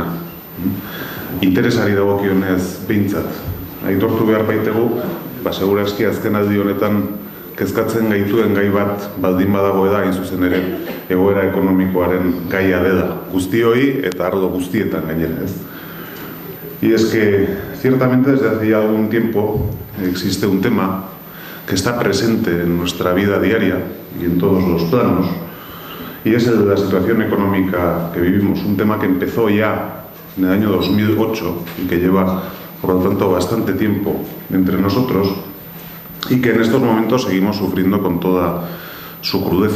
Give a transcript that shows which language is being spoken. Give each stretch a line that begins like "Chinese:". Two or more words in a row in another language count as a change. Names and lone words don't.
Basque: Interesari dagokionez behintzat. Aitortu behar baitegu, segurazki azken aldi honetan kezkatzen gaituen gai bat baldin badago eda, hain zuzen ere, egoera ekonomikoaren gaia dela. Guztioi eta arlo guztietan gainera, ez?
Spanish: Y es que, ciertamente, desde hace ya algún tiempo existe un tema que está presente en nuestra vida diaria y en todos los planos, y es el de la situación económica que vivimos. Un tema que empezó ya en el año 2008 y que lleva, por lo tanto, bastante tiempo entre nosotros y que en estos momentos seguimos sufriendo con toda su crudeza.